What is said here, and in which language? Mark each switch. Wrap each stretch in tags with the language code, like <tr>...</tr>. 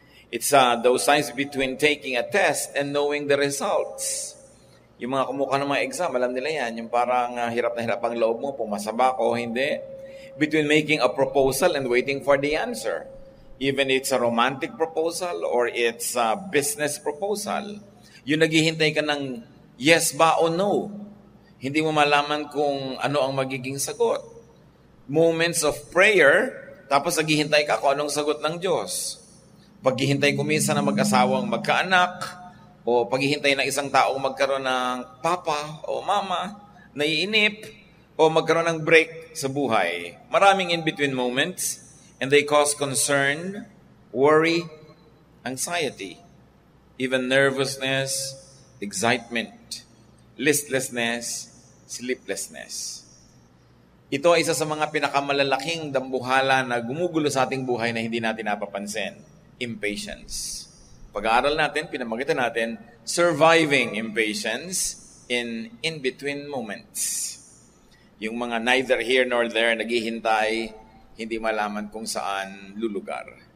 <en>It's those signs between taking a test and knowing the results.</en> <tl>Yung mga kumuha ng mga exam, alam nila yan. Yung parang hirap na hirap ang loob mo, pumasa ba ako o hindi.</tl> <en>Between making a proposal and waiting for the answer. Even it's a romantic proposal or it's a business proposal.</en> <tl>Yung naghihintay ka ng yes ba o no. Hindi mo malaman kung ano ang magiging sagot.</tl> <en>Moments of prayer,</en> <tl>tapos naghihintay ka kung anong sagot ng Diyos. Paghihintay kumisa na mag-asawang magkaanak, o paghihintay ng isang taong magkaroon ng papa o mama, naiinip, o magkaroon ng break sa buhay. Maraming</tl> <en>in-between moments, and they cause concern, worry, anxiety, even nervousness, excitement, listlessness, sleeplessness.</en> <tl>Ito ay isa sa mga pinakamalalaking dambuhala na gumugulo sa ating buhay na hindi natin napapansin.</tl> <en>Impatience.</en> <tl>Pag-aaral natin, pinamagitan natin,</tl> <en>surviving impatience in between moments.</en> <tl>Yung mga</tl> <en>neither here nor there,</en> <tl>naghihintay, hindi malaman kung saan lulugar.</tl>